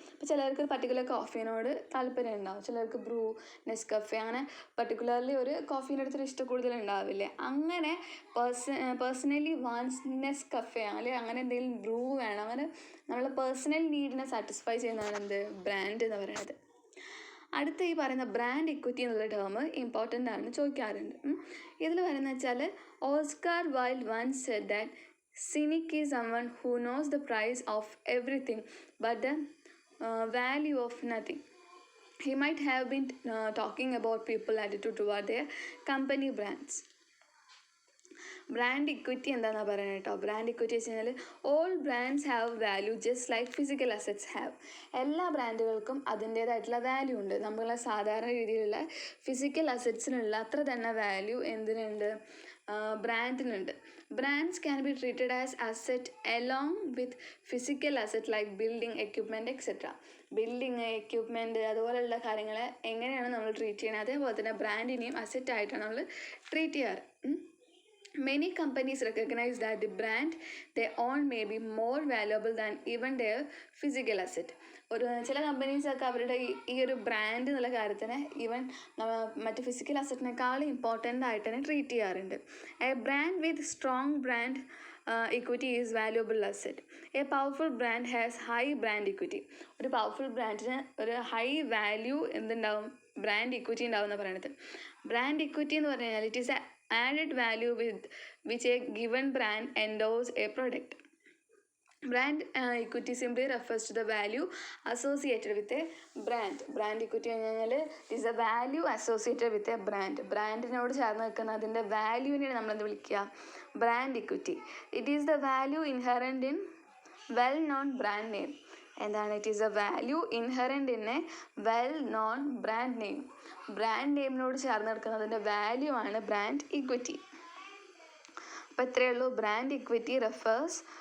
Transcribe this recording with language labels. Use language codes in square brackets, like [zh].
[ml] ഇപ്പോൾ ചിലർക്ക് ഒരു പർട്ടിക്കുലർ കോഫീനോട് താല്പര്യം ഉണ്ടാവും, ചിലർക്ക് ബ്രൂ, നെസ്കഫെ, അങ്ങനെ പർട്ടിക്കുലർലി ഒരു കോഫീൻ്റെ അടുത്തൊരു ഇഷ്ടം കൂടുതൽ ഉണ്ടാവില്ലേ? അങ്ങനെ പേഴ്സണലി വാണ്ട്സ് നെസ്കഫെ അല്ലെങ്കിൽ അങ്ങനെ എന്തെങ്കിലും ബ്രൂ വേണം, അങ്ങനെ നമ്മളെ പേഴ്സണൽ നീഡിനെ സാറ്റിസ്ഫൈ ചെയ്യുന്നതാണ് എന്ത്? ബ്രാൻഡ് എന്ന് പറയുന്നത്. അടുത്ത ഈ പറയുന്ന ബ്രാൻഡ് ഇക്വിറ്റി എന്നുള്ള ടേം ഇമ്പോർട്ടൻ്റ് ആണ്, ചോദിക്കാറുണ്ട്. ഇതിൽ പറയുന്നത് വെച്ചാൽ [en] Oscar Wilde once said that cynic is someone who knows the price of everything but the value of nothing. He might have been talking about people's attitude toward their company brands. [ml] Brand equity എന്താണെന്നാണ് പറയുന്നത് കേട്ടോ. Brand equity വെച്ച് കഴിഞ്ഞാൽ [en] All brands have value just like physical assets have. [ml] എല്ലാ ബ്രാൻഡുകൾക്കും അതിൻ്റേതായിട്ടുള്ള value ഉണ്ട്. നമ്മളെ സാധാരണ രീതിയിലുള്ള ഫിസിക്കൽ അസറ്റ്സിനുള്ള അത്ര തന്നെ value എന്തിനുണ്ട്? ബ്രാൻഡിനുണ്ട്. [en] Brands can be treated as asset along with physical asset like building, equipment etcetera. [ml] Building, equipment അതുപോലെയുള്ള കാര്യങ്ങളെ എങ്ങനെയാണ് നമ്മൾ ട്രീറ്റ് ചെയ്യുന്നത്, അതേപോലെ തന്നെ ബ്രാൻഡിനെയും അസറ്റായിട്ടാണ് നമ്മൾ ട്രീറ്റ് ചെയ്യാറ്. [en] Many companies recognize that the brand they own may be more valuable than even their physical asset. [ml] ചില കമ്പനീസൊക്കെ അവരുടെ ഈ ഒരു ബ്രാൻഡ് എന്നുള്ള കാര്യത്തിന് ഈവൻ മറ്റ് ഫിസിക്കൽ അസറ്റിനേക്കാളും ഇമ്പോർട്ടൻ്റ് ആയിട്ട് തന്നെ ട്രീറ്റ് ചെയ്യാറുണ്ട്. [en] A brand with strong brand equity is valuable asset. A powerful brand has high brand equity. [ml] ഒരു പവർഫുൾ ബ്രാൻഡിന് ഒരു ഹൈ വാല്യൂ എന്തുണ്ടാവും? ബ്രാൻഡ് ഇക്വിറ്റി ഉണ്ടാവും എന്ന് പറയുന്നത്. [en] brand equity [ml] എന്ന് പറഞ്ഞു കഴിഞ്ഞാൽ [en] It is added value with which a given brand endows a product. Brand equity simply refers to the value associated with a brand. Brand equity [ml] എന്ന് പറഞ്ഞാൽ [en] is a value associated with a brand. [ml] ബ്രാൻഡിനോട് ചേർന്ന് നിൽക്കുന്ന അതിൻ്റെ വാല്യൂവിനെയാണ് നമ്മളെന്ത് വിളിക്കുക? Brand equity. [en] It is the value inherent in well known brand name. എന്താണ്? It is a value inherent in a well known brand name. [ml] Brand നെയിമിനോട് ചേർന്ന് നിൽക്കുന്നതിൻ്റെ value ആണ് brand equity. അപ്പോൾ ഇത്രയേ ഉള്ളൂ. Brand equity refers